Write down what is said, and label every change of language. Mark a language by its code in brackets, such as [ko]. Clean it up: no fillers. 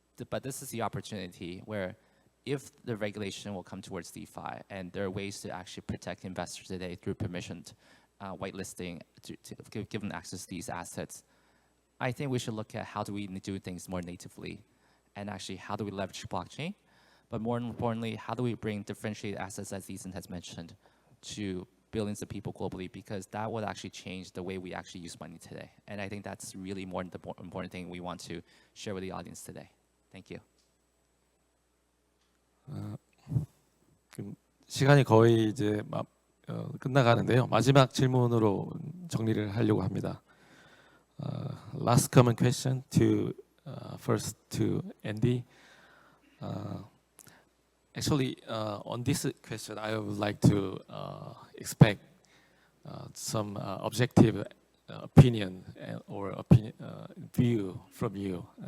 [en] But this is the opportunity where if the regulation will come towards DeFi, and there are ways to actually protect investors today through permissioned whitelisting to give them access to these assets, I think we should look at how do we do things more natively, and actually how do we leverage blockchain, but more importantly, how do we bring differentiated assets, as Ethan has mentioned, to billions of people globally, because that would actually change the way we actually use money today. And I think that's really more the important thing we want to share with the audience today. Thank you. [ko] 시간이 거의 이제 끝나가는데요. 마지막 질문으로 정리를 하려고 합니다. [en] Last common question to first to Andy. Actually, on this question, I would like to expect some objective opinion or view from you.